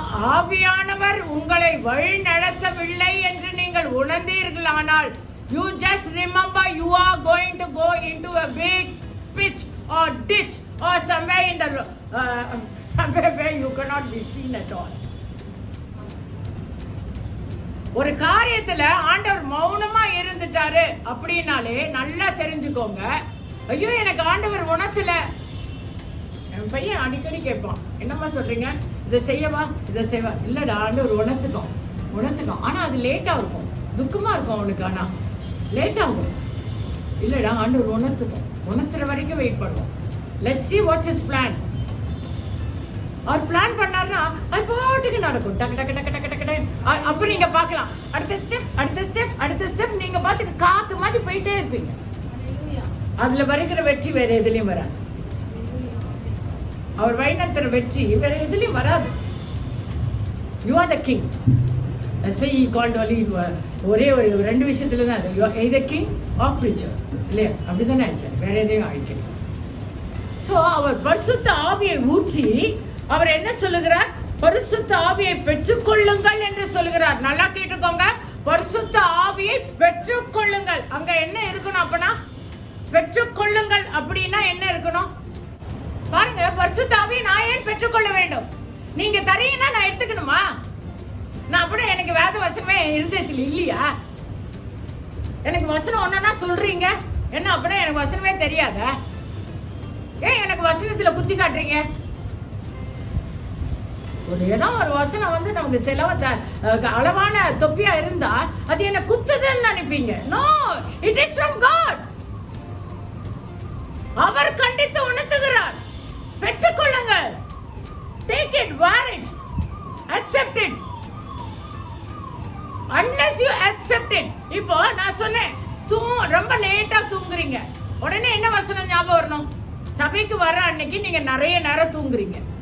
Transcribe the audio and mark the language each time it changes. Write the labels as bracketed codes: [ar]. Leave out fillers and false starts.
[ta] ஆவியானவர் உங்களை வழி நடத்தவில்லை என்று நீங்கள் உணர்ந்தீர்களானால், [en] you just remember you are going to go into a big pitch or ditch or somewhere in the somewhere where you cannot be seen at all. [ta] ஒரு காரியத்துல ஆண்டவர் மௌனமா இருந்துட்டாரு அப்படின்னாலே நல்லா தெரிஞ்சுக்கோங்க, ஐயோ எனக்கு ஆண்டவர் உணர்த்தல. என் பையன் அடிக்கடி கேட்பான், என்னம்மா சொல்றீங்க, இதை செய்யவா இதை செய்வா? இல்லடா, ஆண்டவர் உணர்த்துட்டோம், ஆனா அது லேட்டா இருக்கும், துக்கமா இருக்கும் அவனுக்கு. ஆனா லேட் ஆகும். இல்லடா, ஆண்டவர் உணர்த்துற வரைக்கும் வெயிட் பண்ணுவோம். [en] Let's see what's his plan. [ta] Our plan பண்ணாருன்னா அது பாட்டுக்கு நடக்கும். டக்கு டக்கு டக்கு டக்கு டக்கு. அப்ப நீங்க பார்க்கலாம், அடுத்த ஸ்டெப் நீங்க பாத்துட்டு காத்து மாதிரி போயிட்டே இருப்பீங்க. அதுல வருகிற வெற்றி வேற எதுலயும் வராது. அவர் வழிநடத்துற வெற்றி வேற எதுலயும் வராது. [en] You are the king. That's why he called only [ta] ஒரே ஒரு ரெண்டு விஷயத்துல தான் அது. [en] You are either king or preacher. [ta] இல்லையா? அப்படிதானே ஆச்சு, வேற எதையும் ஆயிடுச்சு. சோ அவர் பரிசுத்த ஆவியை ஊற்றி அவர் என்ன சொல்லுகிறார்? பரிசுத்த ஆவியை பெற்றுக்கொள்ளுங்கள் என்று சொல்லுகிறார். நல்லா கேட்டுக்கோங்க, பரிசுத்த ஆவியை பெற்றுக்கொள்ளுங்கள். அங்க என்ன இருக்கணும்? அப்பனா பெற்றுக்கொள்ளுங்கள் அப்படின்னா என்ன இருக்கணும் பாருங்க. பரிசுத்த ஆவியை நான் ஏன் பெற்றுக்கொள்ள வேண்டும்? நீங்க தரீங்கன்னா நான் எடுத்துக்கணுமா? நான் அப்படியே எனக்கு வேத வசனமே இருதயத்தில் இல்லையா? எனக்கு வசனம் ஒன்னா சொல்றீங்க, என்ன அப்படியே எனக்கு வசனமே தெரியாத? ஏன் எனக்கு வசனத்துல குத்தி காட்டுறீங்க? ஏதோ ஒரு வசனம் வந்து நமக்கு அளவான தொப்பியா இருந்தா அது என்ன குத்துதுன்னு நினைப்பீங்க. [en] No, it is from God. [ta] அவர் கண்டித்து உணர்த்துகிறார். பெற்றுக்கொள்ளுங்கள். [en] Take it, wear it, accept it. Unless you accept it. [ta] இப்போ நான் சொன்னேன், ரொம்ப லேட்டா தூங்குறீங்க, உடனே என்ன வசனம் ஞாபகம் வரணும்? சபைக்கு வர அன்னைக்கு நீங்க நிறைய நேரம் தூங்குறீங்க.